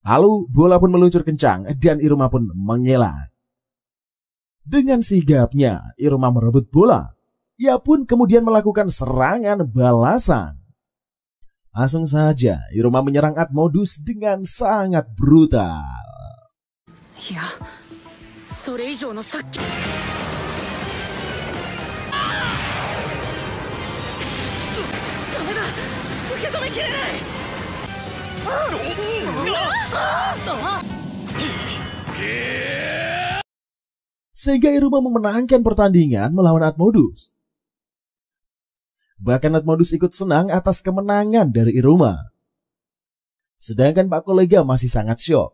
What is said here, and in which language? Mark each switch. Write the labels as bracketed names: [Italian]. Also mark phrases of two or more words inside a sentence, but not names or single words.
[Indonesian] Lalu bola pun meluncur kencang dan Iruma pun mengelak. Dengan sigapnya, Iruma merebut bola. Ia pun kemudian melakukan serangan balasan. Langsung saja, Iruma menyerang Atmodus dengan sangat brutal. Ya, [Japanese] それ以上の殺気。ダメだ、受け止めきれない。 [Indonesian] Sehingga Iruma memenangkan pertandingan melawan Atmodus. Bahkan Atmodus ikut senang atas kemenangan dari Iruma. Sedangkan Pak Kolega masih sangat syok.